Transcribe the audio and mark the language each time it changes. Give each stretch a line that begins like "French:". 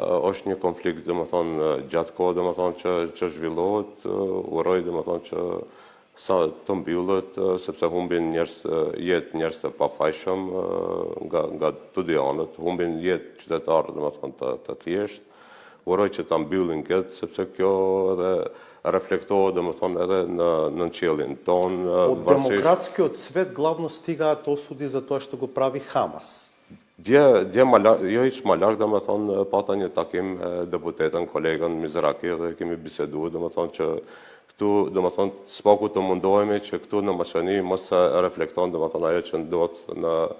Albanian: Është një konflikt domethënë gjatë kohë domethënë që zhvillohet, uroj domethënë që sa të mbyllet sepse humbin njerëz të pafajshëm nga të dy anët, humbin jetë qytetarë domethënë të thjeshtë. Uroj që ta mbyllin këtë sepse kjo edhe reflektohet domethënë edhe në qiellin ton.
Macedonian: Од демократскиот свет главно стигаат осуди за тоа што го прави Хамас.
Albanian: Jo hiç më larg domethënë pata një takim me deputetën kolegën Mizraki dhe kemi biseduar domethënë që këtu domethënë spaku të mundohemi që këtu në Maqeni mos se reflekton domethënë ajo që ndodh në